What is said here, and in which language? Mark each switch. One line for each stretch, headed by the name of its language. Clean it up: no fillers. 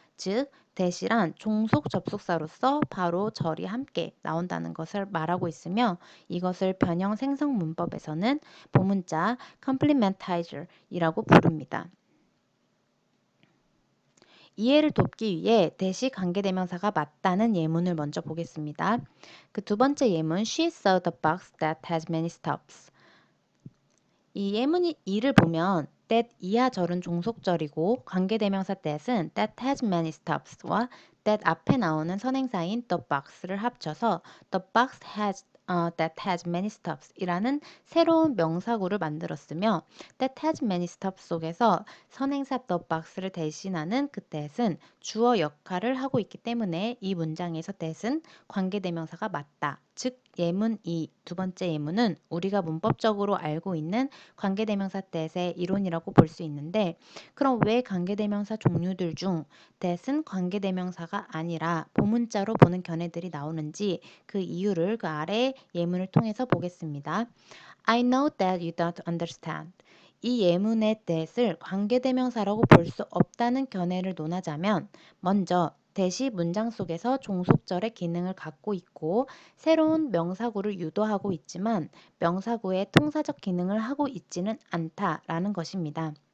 Korean: 즉, that이란 종속 접속사로서 바로 절이 함께 나온다는 것을 말하고 있으며 이것을 변형 생성 문법에서는 보문자 complementizer이라고 부릅니다. 이해를 돕기 위해 that이 관계대명사가 맞다는 예문을 먼저 보겠습니다. 그 두 번째 예문
English: She saw the box that has many stops.
Korean: 이 예문 이를 보면 that 이하 절은 종속절이고 관계대명사 that은
English: that has many stops
Korean: 와 that 앞에 나오는 선행사인
English: the box를 합쳐서 the box has that has many stops
Korean: 이라는 새로운 명사구를 만들었으며 that has many stops 속에서 선행사 the box를 대신하는 그 that은 주어 역할을 하고 있기 때문에 이 문장에서 that은 관계대명사가 맞다 즉 예문 2, 두 번째 예문은 우리가 문법적으로 알고 있는 관계대명사 that의 이론이라고 볼 수 있는데 그럼 왜 관계대명사 종류들 중 that은 관계대명사가 아니라 보문자로 보는 견해들이 나오는지 그 이유를 그 아래 예문을 통해서 보겠습니다.
English: I know that you don't understand.
Korean: 이 예문의 that을 관계대명사라고 볼 수 없다는 견해를 논하자면 먼저 that이 문장 속에서 종속절의 기능을 갖고 있고 새로운 명사구를 유도하고 있지만 명사구의 통사적 기능을 하고 있지는 않다라는 것입니다.